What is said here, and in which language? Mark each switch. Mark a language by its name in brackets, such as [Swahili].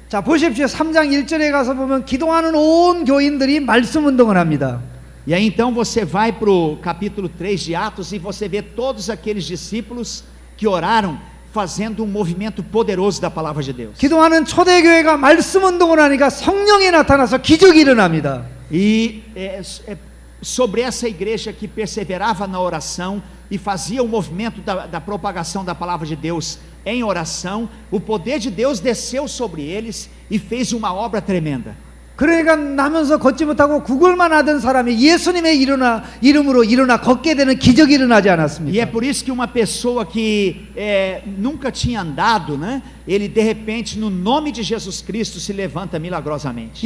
[Korean] 자, 보십시오. 3장 1절에 가서 보면 기도하는 온 교인들이 말씀 운동을 합니다. [Portuguese] E aí então você vai para o capítulo 3 de Atos, e você vê todos aqueles discípulos que oraram, fazendo um movimento poderoso da palavra de Deus. [Korean] 기도하는 초대교회가 말씀 운동을 하니까 성령이 나타나서 기적이 일어납니다. [Portuguese] E sobre essa igreja que perseverava na oração e fazia o movimento da propagação da palavra de Deus em oração, o poder de Deus desceu sobre eles e fez uma obra tremenda. [Korean] 그러니까 나면서 걷지 못하고 구걸만 하던 사람이 예수님의 이름으로 일어나 걷게 되는 기적이 일어나지 [Portuguese] E é [Korean] 않았습니까? [Portuguese] por isso que uma pessoa que nunca tinha andado, né? Ele de repente, no nome de Jesus Cristo, se levanta milagrosamente.